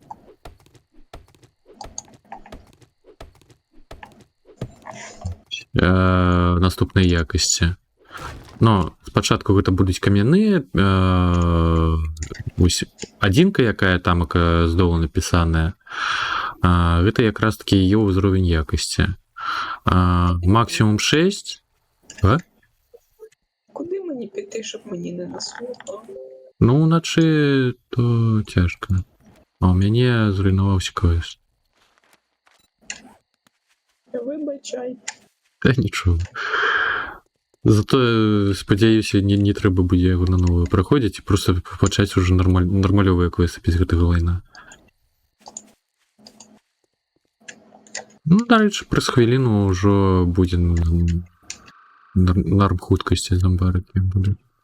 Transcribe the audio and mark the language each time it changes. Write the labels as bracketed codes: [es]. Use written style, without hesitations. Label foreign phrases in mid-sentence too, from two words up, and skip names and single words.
[be] Наступнай якасці. Но спачатку гэта будуць камяныя, адзінка, якая там з долу напісаная, гэта якраз такі яе ўзровень якасці. Максімум 6. [uk] Куди мені піти, щоб мені не наслухало? [be] Ну, уначы то цяжка. А ў мяне зруйнаваўся квест. [uk] Вибачай. Та нічого. Зато, [be] спадзяюся, не трэба будзе яго на новую праходзіць і просто пачаць уже нармалёвыя квесты без гэтага лайна. Ну, дарэчы, праз хвіліну ўжо будзе норм хуткасці зомбарыкі будуць.